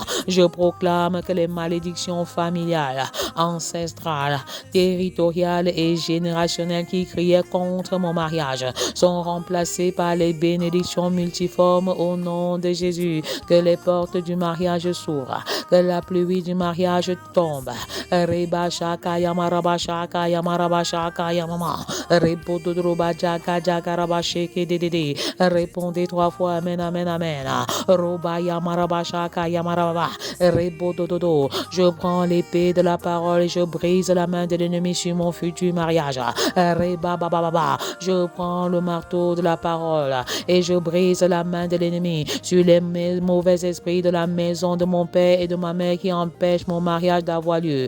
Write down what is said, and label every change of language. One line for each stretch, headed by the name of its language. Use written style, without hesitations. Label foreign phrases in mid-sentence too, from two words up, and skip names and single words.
French: Je proclame que les malédictions familiales, ancestrales, territoriales et générationnelles qui criaient contre mon mariage sont remplacées par les bénédictions multiformes au nom de Jésus. Que les portes du mariage s'ouvrent, que la pluie du mariage tombe. Reba Shaka Yama Rabba Shaka Yama Rabba Shaka Yama. Rebo Dodroba Jaga Jaga Rabba Sheke Dedede. Répondez 3 fois Amen Amen Amen. Roba Yama Rabba Shaka Yama Rabba. Rebo Dododo. Je prends l'épée de la parole et je brise la main de l'ennemi sur mon futur mariage. Reba Baba Baba. Je prends le marteau de la parole et je brise la main de l'ennemi sur les mauvais esprits de la maison de mon père et de ma mère qui empêchent mon mariage d'avoir lieu.